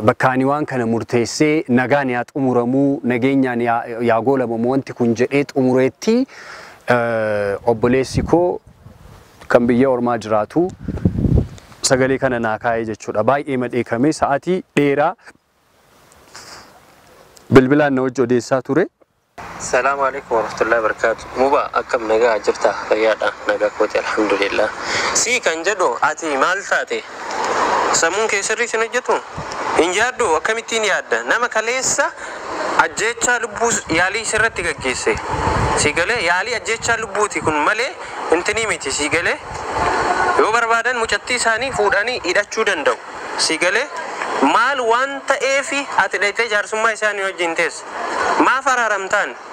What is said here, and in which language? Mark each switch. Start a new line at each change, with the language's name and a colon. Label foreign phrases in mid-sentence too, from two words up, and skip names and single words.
Oromo: Bakkaani waan kana murteessee nagaan yaa xumuramuu nageenyaan yaa goolabamu wanti kun jedhee xumureetti obboleessi koo kan biyya ormaa jiraatu sagalee kana naa kaa'ee jechuudha. Baay'ee madheekamee sa'aatii dheeraa bilbilaan na wajji odeessaa ture.
Arabic: السلام عليكم ورحمة الله وبركاته.
Oromo: Muba akkam nagaa jirta fayyaadha nagaa kooti alhamdulillah. Si kan jedhu ati maal taate sammuun kee sirrii sin hojjetu hin yaaddu akkamittiin yaadda nama kaleessa ajjeechaa lubbuu yaalii sirratti gaggeesse si galee yaalii ajjeechaa lubbuuti kun malee intini miti si galee yoo barbaadan mucattii isaanii fuudhanii hidhachuu danda'u si galee maal waan ta'eefi ati dhaytee jaarsummaa isaanii wajjin teessa maaf araaramtaan